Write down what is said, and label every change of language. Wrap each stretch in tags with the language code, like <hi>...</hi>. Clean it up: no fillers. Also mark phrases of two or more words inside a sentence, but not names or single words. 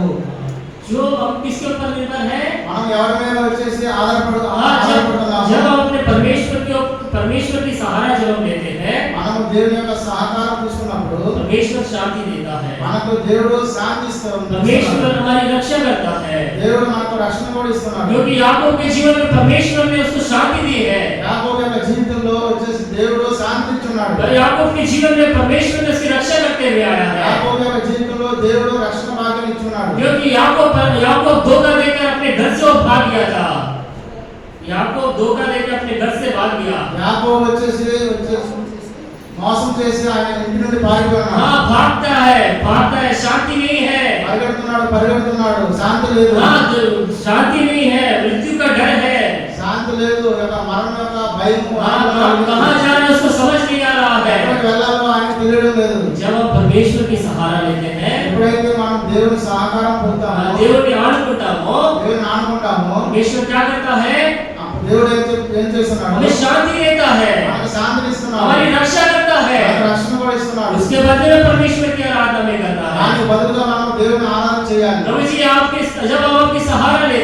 <hi>जो हम किसके ऊपर निर्भर है?</hi> <te>మనం ఎవరి మీద వచ్చేసి</te> <hi>जब</hi> <te>ఆధారపడుతున్నాము?</te> <hi>हम अपने परमेश्वर की सहारा जब हम लेते हैं,</hi> <te>మనము దేవుని యొక్క సహకారం తీసుకున్నప్పుడు</te> <hi>परमेश्वर शांति देता है,</hi> <te>మనకు దేవుడు శాంతి ఇస్తాడు.</te> <hi>परमेश्वर हमारी रक्षा करता है।</hi> <te>దేవుడు మనకు రక్షణ కూడా ఇస్తున్నాడు.</te> <hi>क्योंकि याकूब के जीवन में परमेश्वर ने उसको शांति दी है।</hi> <te>యాకోబు యొక్క జీవితంలో వచ్చేసి దేవుడు శాంతి ఇస్తున్నాడు.</te> <hi>और याकूब के जीवन में परमेश्वर ने उसकी रक्षा करते हुए आया है।</hi> <te>యాకోబు యొక్క జీవితంలో దేవుడు రక్షణ భాగ్యం ఇస్తున్నాడు.</te> <hi>क्योंकि याकूब धोखा देकर अपने घर से भाग गया था। याकूब धोखा देकर अपने घर से भाग गया।</hi> <te>యాకోబు వచ్చేసి మోసం చేసి ఆయన ఇంటి నుండి పారిపోయాడు.</te> <hi>हाँ भागता है, शांति नहीं है।</hi> <te>పరిగెడుతున్నాడు శాంతి లేదు.</te> <hi>हाँ शांति नहीं है, मृत्यु का डर है।</hi> <te>శాంతి లేదు, యొక్క మరణం యొక్క భయం.</te> <hi>कहाँ जाना उसको समझ नहीं आ रहा है।</hi> <te>ఎక్కడికి వెళ్ళాలో ఆయన తెలియడం లేదు.</te> <hi>जब हम परमेश्वर की सहारा लेते हैं,</hi> <te>ఎప్పుడైతే మనం దేవుని సహకారం పొందుతామో, దేవుని ఆనుకుంటామో, దేవుని ఆనుకుంటామో,</te> <hi>परमेश्वर क्या करता है?</hi> <te>అప్పుడు దేవుడు ఏం చేస్తున్నాడు?</te> <hi>हमें शांति देता है,</hi> <te>మనకు శాంతిని ఇస్తున్నాడు.</te> <hi>हमारी रक्षा करता है।</hi> <te>మనకు రక్షణ కూడా ఇస్తున్నాడు.</te> <hi>उसके बदले में परमेश्वर की आराधना में करता है।</hi> <te>దానికి బదులుగా మనం దేవుని ఆరాధన చేయాలి.</te> <hi>प्रभु जी जब हम आपकी सहारा</hi>